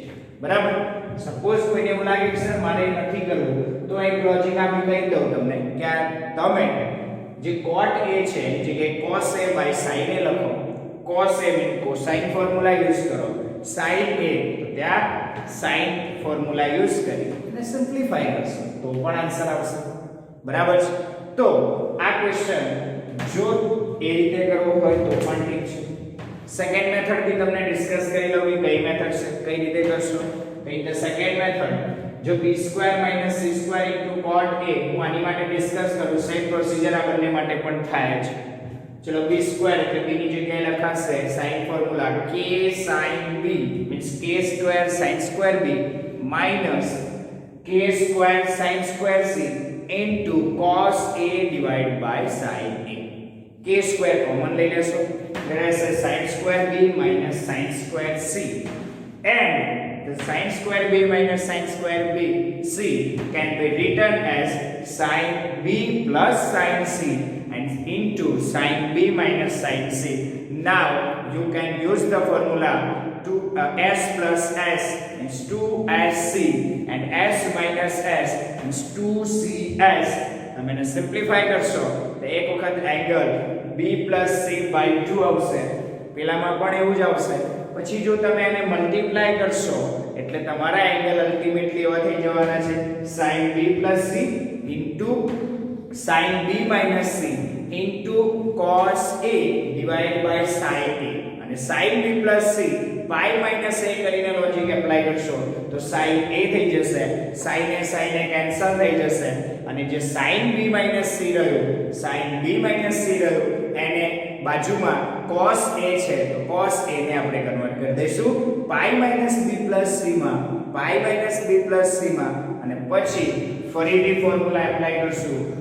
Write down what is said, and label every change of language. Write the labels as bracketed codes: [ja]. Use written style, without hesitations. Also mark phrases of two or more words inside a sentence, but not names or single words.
[gu] બરાબર? સપોઝ કોઈને એવું લાગે કે સર મારે નથી કરવું, તો એક લોજિક આપી કહી દઉં તમને કે આ તમે જે cot A છે એની જગ્યાએ [en] cos A by sin A [gu] લખો, cos A મીન [en] cosine formula use [gu] કરો, sin A તો ત્યાં [en] sin formula use [gu] કરી અને સિમ્પ્લિફાઈ કરશો તો પણ આન્સર આવશે. બરાબર છે? તો આ ક્વેશ્ચન જો એ રીતે કરવો હોય તો પણ ઠીક છે. [en] second method [gu] બી તમને ડિસ્કસ કરી લઉં કે કઈ મેથડ છે, કઈ રીતે કરશો. [en] In the second method, જો b square minus c square into cot A, [gu] હું આની માટે ડિસ્કસ કરું, [en] same procedure [gu] આ બંને માટે પણ થાય છે. [en] ચલો b square [gu] એટલે b ની જગ્યાએ લખાશે [en] sin ફોર્મ્યુલા k sin b means k square sin square b minus k square sin square c into cos A divided by sin A. k square [gu] કોમન લઈ લેશો, રહેશે [en] sin square b minus sin square c, and the sin square b minus sin square b c can be written as sin b plus sin c and into sin b minus sin c. Now you can use the formula to s plus s means 2sc and s minus s means 2cs. [gu] તમે એને સિમ્પ્લિફાઈ કરશો તો એક વખત એંગલ [en] b plus c by 2 [gu] આવશે, પેલામાં પણ એવું જ આવશે. પછી જો તમે એને મલ્ટીપ્લાય કરશો એટલે તમારા એંગલ અલ્ટિમેટલી એવા થઈ જવાના છે [en] sin b plus c into sin b minus c into cos A divided by sin A, [gu] અને [en] sin b plus c pi minus a [gu] કરીને લોજિક એપ્લાય કરશો તો sin A થઈ જશે, sin A કેન્સલ થઈ જશે, અને જે [en] sin b minus c [gu] રહ્યું, [en] sin b minus c [gu] રહ્યું એને બાજુમાં cos A છે તો cos A ને આપણે કન્વર્ટ કરી દઈશું [en] pi minus b plus c [gu] માં, [en] pi minus b plus c [gu] માં, અને પછી ફરીથી ફોર્મ્યુલા એપ્લાય કરશું